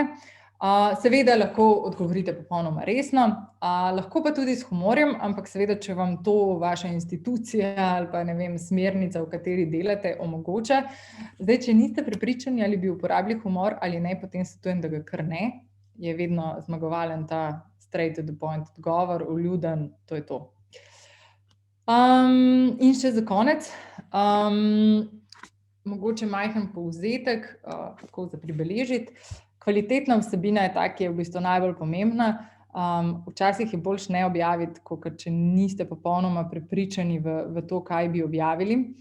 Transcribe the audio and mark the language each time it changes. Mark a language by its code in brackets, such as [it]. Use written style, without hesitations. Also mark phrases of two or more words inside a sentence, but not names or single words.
[sl] Seveda lahko odgovorite popolnoma resno, lahko pa tudi s humorjem, ampak seveda, če vam to vaša institucija ali pa ne vem, smernica, v kateri delate, omogoča. Zdaj, če niste prepričani, ali bi uporabili humor ali ne, potem svetujem, da ga kar ne, je vedno zmagovalen ta [en] straight to the point [sl] odgovor, vljuden, to je to. In še za konec, mogoče majhen povzetek, kako za pribeležiti. Kvalitetna vsebina je ta, ki je v bistvu najbolj pomembna. Včasih je boljše ne objaviti, kot če niste popolnoma prepričani v to, kaj bi objavili.